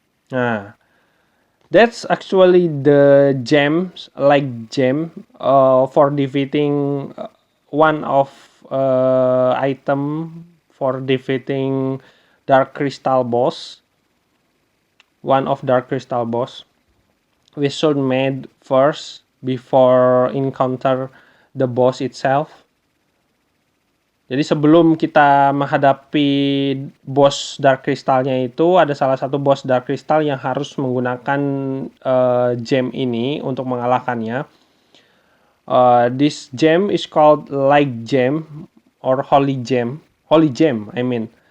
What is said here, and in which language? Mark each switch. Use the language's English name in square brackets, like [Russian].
[English] Nah, that's actually the gems, like gem, for defeating one of item for defeating Dark Crystal boss. One of Dark Crystal boss. We should made first before encounter the boss itself. [Indonesian] Jadi sebelum kita menghadapi bos Dark Crystal-nya itu, ada salah satu bos Dark Crystal yang harus menggunakan gem ini untuk mengalahkannya. [English] This gem is called Light Gem or Holy Gem. Holy Gem, I mean.